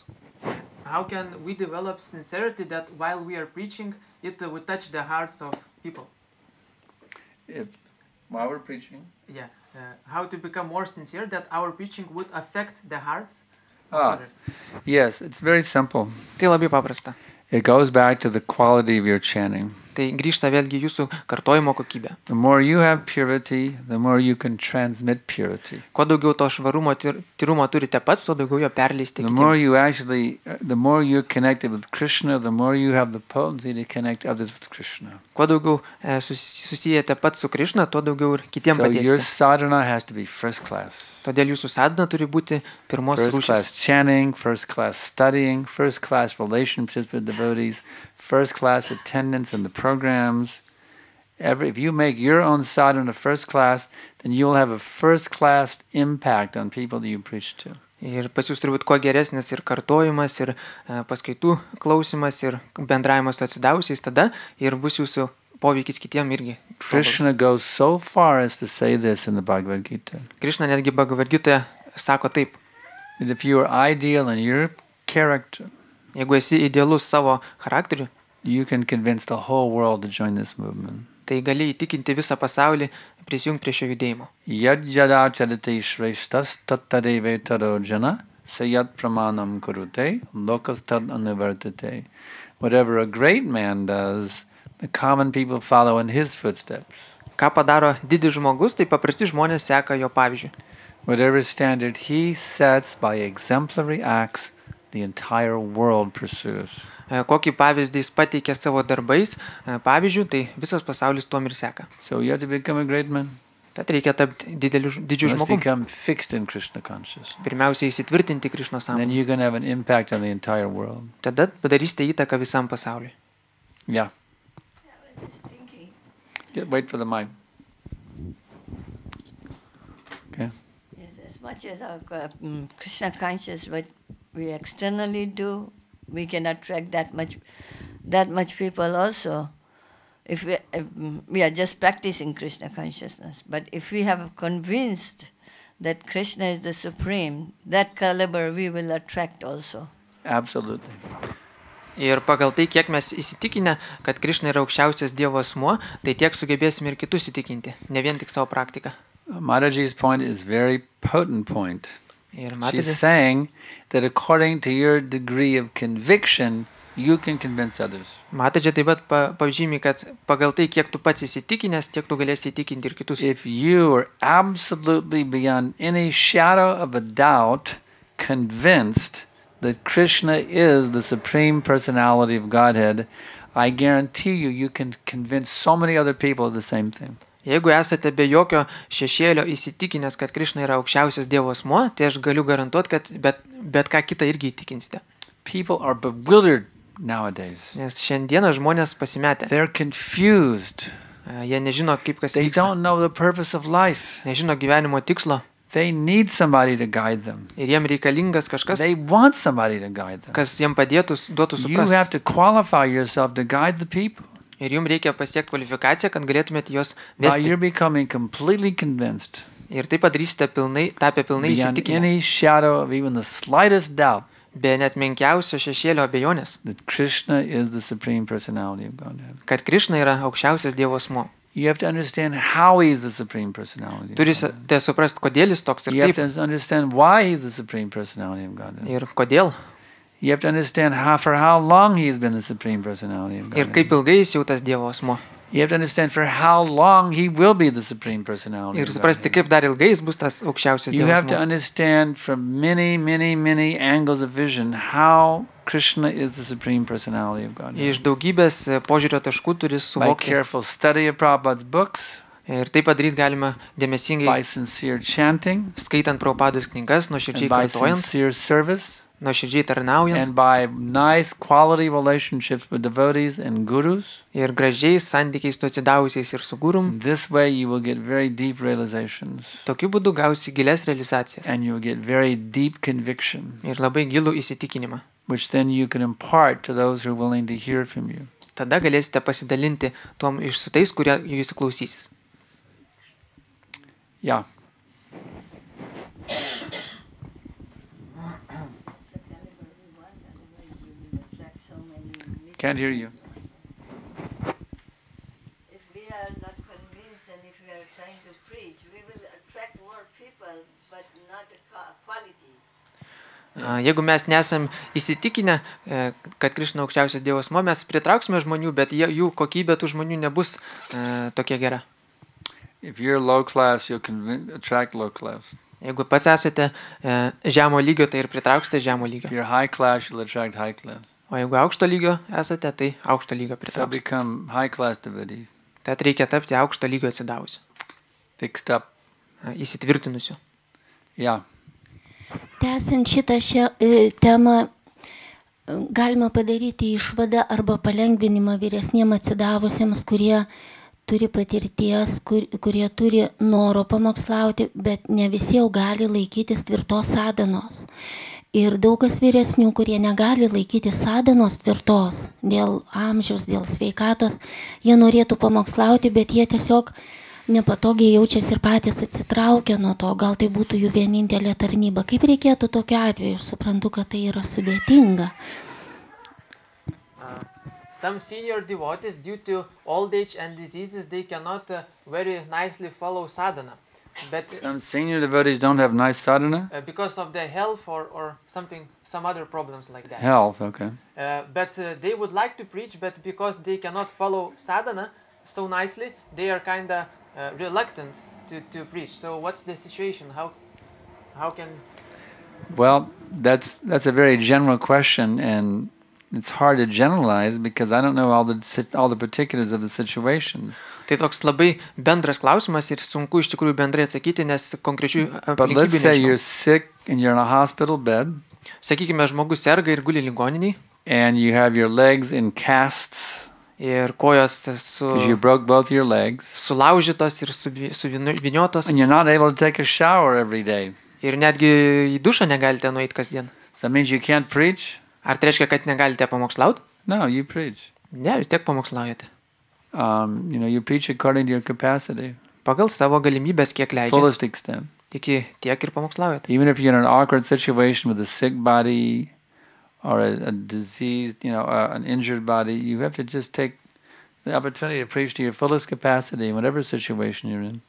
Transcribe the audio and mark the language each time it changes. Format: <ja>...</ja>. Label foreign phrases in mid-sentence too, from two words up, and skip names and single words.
<en>How can we develop sincerity that while we are preaching, it would touch the hearts of people? While we're preaching? Yeah. How to become more sincere that our preaching would affect the hearts of Ah, others? yes, it's very simple.</en> <lt>Tai labai paprasta.</lt> <en>It goes back to the quality of your chanting.</en> <lt>Tai grįžta vėlgi jūsų kartojimo kokybė.</lt> <en>The more you have purity, the more you can transmit purity.</en> <lt>Kuo daugiau to švarumo, tyrumo turite pats, tuo daugiau jo perleisti</lt> <en>The more</en> <lt>kitiems.</lt> <en>the more you're connected with Krishna, the more you have the potency to connect others with Krishna.</en> <lt>Kuo daugiau susijęte pats su Krišna, tuo daugiau ir kitiems</lt> <en>So your</en> <lt>padėsite.</lt> <en>sadhana has to be first class.</en> <lt>Todėl jūsų sadhana turi būti pirmos</lt> <en>First class</en> <lt>rūšės.</lt> <en>chanting, first class studying, first class relationships with devotees, first class attendance in the programs. If you make your own sadhana first class, then you'll have a first class impact on people that you preach to.</en> <lt>Ir pas jūs turi būti kuo geresnis ir kartojimas, ir paskaitų klausimas, ir bendravimas su atsidavusiais tada, ir bus jūsų poveikis kitiem irgi.</lt> <en>Krishna goes so far as to say this in the Bhagavad Gita.</en> <lt>Krishna netgi Bhagavad Gitoje sako taip.</lt> <en>That if you are ideal in your character,</en> <lt>Jeigu esi idealus savo charakteriu,</lt> <en>you can convince the whole world to join this movement.</en> <lt>tai gali įtikinti visą pasaulį prisijungti prie šio judėjimo.</lt> <sa>Yad jada chadati shreshtas tattadeve taro jana sayat pramanam kurute lokas tad anuvartate.</sa> <en>Whatever a great man does, the common people follow in his footsteps.</en> <lt>Ką padaro didis žmogus, tai paprasti žmonės seka jo pavyzdžiu.</lt> <en>Whatever standard he sets by exemplary acts, the entire world pursues.</en> <lt>Kokį pavyzdį jis pateikia savo darbais, pavyzdžių, tai visas pasaulis tuom ir seka.</lt> <en>So you have to become a great man.</en> <lt>Tad reikia tapti didžiu</lt> <en>You must</en> <lt>žmogum.</lt> <en>become fixed in Krishna consciousness.</en> <lt>Pirmiausia, įsitvirtinti Krišnos</lt> <en>And then</en> <lt>sąmonę.</lt> <en>you're going to have an impact on the entire world.</en> <lt>Tada padarysite įtaką visam pasauliui.</lt> <en>Yeah. Just thinking. Wait for the mic. Okay. Yes, as much as our Krishna conscious, what we externally do, we can attract that much people also. If we are just practicing Krishna consciousness, but if we have convinced that Krishna is the supreme, that caliber we will attract also. Absolutely.</en> <lt>Ir pagal tai, kiek mes įsitikinę, kad Krišna yra aukščiausias Dievo asmuo, tai tiek sugebėsime ir kitus įtikinti, ne vien tik savo praktiką.</lt> <en>Mataji's point is very potent point.</en> <lt>Ir</lt> <en>She's</en> <lt>matote,</lt> <en>saying that according to your degree of conviction, you can convince others.</en> <lt>Matačiai taip pat pažymi, kad pagal tai, kiek tu pats įsitikinęs, tiek tu galėsi įtikinti ir kitus.</lt> <en>If you are absolutely beyond any shadow of a doubt convinced that Krishna is the supreme personality of Godhead, I guarantee you can convince so many other people of the same thing.</en> <lt>Jeigu esate be jokio šešėlio įsitikinęs, kad Krišna yra aukščiausias Dievo asmuo, tai aš galiu garantuoti, kad bet ką kitą irgi įtikinsite.</lt> <en>People are bewildered nowadays.</en> <lt>Nes šiandieną žmonės pasimetę.</lt> <en>They're confused.</en> <lt>Jie nežino, kaip kas</lt> <en>They</en> <lt>vyksta.</lt> <en>don't know the purpose of life.</en> <lt>Nežino gyvenimo tikslo.</lt> <en>They need somebody to guide them.</en> <lt>Ir jiem reikalingas kažkas,</lt> <en>They want somebody to guide them.</en> <lt>kas jiem padėtų, duotų</lt> <en>You have</en> <lt>suprasti.</lt> <en>to qualify yourself to guide the people.</en> <lt>Ir jums reikia pasiekti kvalifikaciją, kad galėtumėte juos</lt> <en>By</en> <lt>vesti.</lt> <en>you're becoming completely convinced,</en> <lt>Ir tai padarysite pilnai, tapę pilnai</lt> <en>beyond</en> <lt>įsitikinę.</lt> <en>any shadow of even the slightest doubt,</en> <lt>Be net menkiausio šešėlio abejonės,</lt> <en>that Krishna is the Supreme Personality of Godhead.</en> <lt>kad Krišna yra aukščiausias Dievo asmuo.</lt> <en>You have to understand how He's the Supreme Personality of Godhead.</en> <lt>Turite suprasti, kodėl jis toks ir</lt> <en>You have</en> <lt>kaip.</lt> <en>to understand why He's the Supreme Personality of Godhead.</en> <lt>Ir kodėl.</lt> <en>You have to understand for how long He's been the Supreme Personality of</en> <lt>Ir</lt> <en>Godhead.</en> <lt>kaip ilgai jis jau tas Dievo asmuo.</lt> <en>You have to understand for how long He will be the Supreme Personality</en> <lt>Ir</lt> <en>of</en> <lt>suprasti,</lt> <en>Godhead.</en> <lt>kaip dar ilgai jis bus tas aukščiausias</lt> <en>You</en> <lt>Dievo</lt> <en>have to</en> <lt>asmuo.</lt> <en>understand from many, many, many angles of vision how Krishna is the Supreme Personality of Godhead.</en> <lt>Iš daugybės požiūrio taškų turi</lt> <en>By</en> <lt>suvokti.</lt> <en>careful study of Prabhupada's books,</en> <lt>Ir tai padaryti galima dėmesingai,</lt> <en>by sincere chanting,</en> <lt>skaitant Prabhupados knygas,</lt> <en>and</en> <lt>nuoširdžiai</lt> <en>by</en> <lt>kartojant,</lt> <en>sincere service,</en> <lt>nuoširdžiai tarnaujant</lt> <en>and by nice quality relationships with devotees and gurus.</en> <lt>ir gražiais santykiais su atsidavusiais ir su gurum.</lt> <en>This way you will get very deep realizations,</en> <lt>Tokiu būdu gausi gilias realizacijas</lt> <en>and you will get very deep conviction,</en> <lt>ir labai gilų įsitikinimą.</lt> <en>which then you can impart to those who are willing to hear from you.</en> <lt>Tada galėsite pasidalinti tuom iš su tais, kurie jų įsiklausysis.</lt> <en>Yeah. Can't hear you. If we are not convinced and if we are trying to preach, we will attract more people, but not the quality.</en> <lt>Jeigu mes nesam įsitikinę, kad Krišna aukščiausias Dievo asmuo, mes pritrauksime žmonių, bet jų kokybė tų žmonių nebus tokia gera.</lt> <en>If you're low class, you'll attract low class.</en> <lt>Jeigu pats esate žemo lygio, tai ir pritrauksite žemo</lt> <en>If</en> <lt>lygio.</lt> <en>you're high class, you'll attract high class.</en> <lt>O jeigu aukšto lygio esate, tai aukšto lygio</lt> <en>So</en> <lt>pritrauksite.</lt> <en>become high class devotee,</en> <lt>Tad reikia tapti aukšto lygio atsidavusiu,</lt> <en>fixed up.</en> <lt>įsitvirtinusiu.</lt> <en>Yeah.</en> <lt>Tęsiant šitą temą, galima padaryti išvadą arba palengvinimą vyresniem atsidavusiems, kurie turi patirties, kurie turi noro pamokslauti, bet ne visi jau gali laikytis tvirtos sadanos. Ir daug kas vyresnių, kurie negali laikyti sadanos tvirtos dėl amžiaus, dėl sveikatos, jie norėtų pamokslauti, bet jie tiesiog nepatogiai jaučiasi ir patys atsitraukia nuo to, gal tai būtų jų vienintelė tarnyba. Kaip reikėtų tokiu atveju? Aš suprantu, kad tai yra sudėtinga.</lt> <en>Some senior devotees, due to old age and diseases, they cannot very nicely follow sadhana. But Some senior devotees don't have nice sadhana. because of their health or some other problems like that. Health, okay. But they would like to preach, but because they cannot follow sadhana so nicely, they are kind of reluctant to preach. So what's the situation? How can... Well, that's a very general question, and it's hard to generalize because I don't know all the particulars of the situation.</en> <lt>Tai toks labai bendras klausimas ir sunku iš tikrųjų bendrai atsakyti, nes konkrečių</lt> <en>But let's</en> <lt>aplinkybių</lt> <en>say</en> <lt>nežinau.</lt> <en>you're sick and you're in a hospital bed,</en> <lt>Sakykime, žmogus serga ir guli ligoniniai</lt> <en>and you have your legs in casts</en> <lt>ir kojos</lt> <en>because you broke both your legs,</en> <lt>sulaužytos ir suviniotos</lt> <en>and you're not able to take a shower every day.</en> <lt>ir netgi į dušą negalite nueiti kasdien.</lt> <en>So that means you can't preach?</en> <lt>Ar tai reiškia, kad negalite pamokslauti?</lt> <en>No, you preach.</en> <lt>Ne, vis tiek pamokslaujate.</lt> <en>You preach according to your capacity,</en> <lt>Pagal savo galimybės, kiek leidžia.</lt> <en>fullest extent.</en> <lt>Iki tiek ir pamokslaujate.</lt> <en>Even if you're in an awkward situation with a sick body or a diseased, an injured body, you have to just take the opportunity to preach to your fullest capacity in whatever situation you're in.</en>